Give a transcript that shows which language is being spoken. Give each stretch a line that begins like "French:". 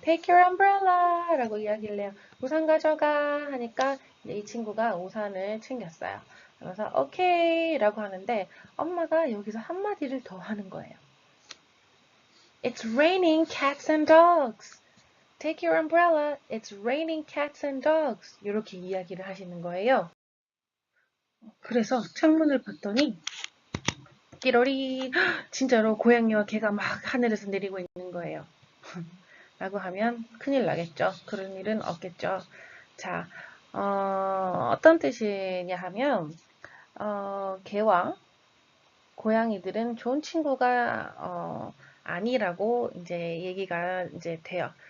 English: Take your umbrella
Korean: 라고 이야기를 해요. 우산 가져가 하니까 이 친구가 우산을 챙겼어요. 그래서 오케이 라고 하는데 엄마가 여기서 한마디를 더 하는 거예요.
English: It's raining cats and dogs. Take your umbrella. It's raining cats and dogs.
Korean: 이렇게 이야기를 하시는 거예요. 그래서 창문을 봤더니 끼로리 진짜로 고양이와 개가 막 하늘에서 내리고 있는 거예요. 라고 하면 큰일 나겠죠. 그런 일은 없겠죠. 자, 어떤 뜻이냐 하면 개와 고양이들은 좋은 친구가 아니라고 이제 얘기가 이제 돼요.